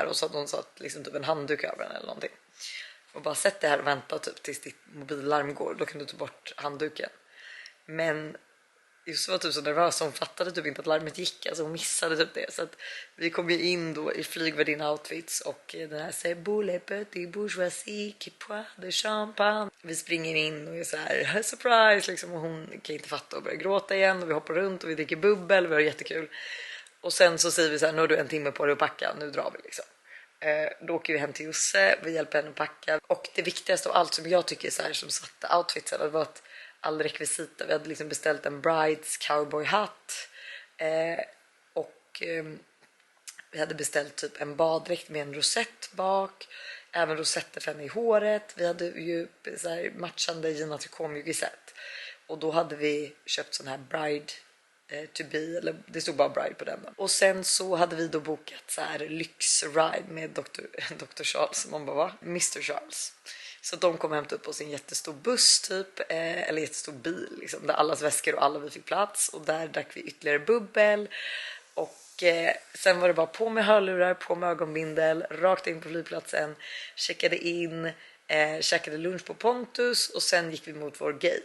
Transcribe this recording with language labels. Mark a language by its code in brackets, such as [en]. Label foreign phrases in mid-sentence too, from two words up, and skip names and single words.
[sv] Och så hade hon satt liksom typ en handduk över den eller någonting. Och bara sett det här och vänta typ tills ditt mobillarm går. Då kan du ta bort handduken. Men just var typ så nervös, hon fattade typ inte att larmet gick, alltså hon missade typ det. Så att vi kom ju in då i flygvärdinna outfits och den här säger [fr] boule petit bourgeoisie qui poire de champagne. [sv] Vi springer in och är så här surprise liksom, och hon kan inte fatta och börjar gråta igen och vi hoppar runt och vi dricker bubbel, vi har jättekul. Och sen så säger vi så här, nu har du en timme på dig att packa, nu drar vi liksom. Då åker vi hem till Josse, vi hjälper henne att packa. Och det viktigaste av allt som jag tycker så här, som satte outfitsen, det var att all rekvisita, vi hade liksom beställt en [en] brides cowboy [sv] hatt och vi hade beställt typ en baddräkt med en rosett bak, även rosetter för henne i håret. Vi hade ju så här matchande Gina Tricot-mjukisett och då hade vi köpt sån här [en] bride to be, [sv] eller det stod bara bride på den då. Och sen så hade vi då bokat så här lyxride med Dr. Charles, man bara va? Mr. Charles. Så de kom hämta upp oss i en jättestor buss typ, eller jättestor bil liksom, där allas väskor och alla vi fick plats. Och där drack vi ytterligare bubbel. Och sen var det bara på med hörlurar, på med ögonbindel, rakt in på flygplatsen, checkade in, käkade lunch på Pontus och sen gick vi mot vår gate.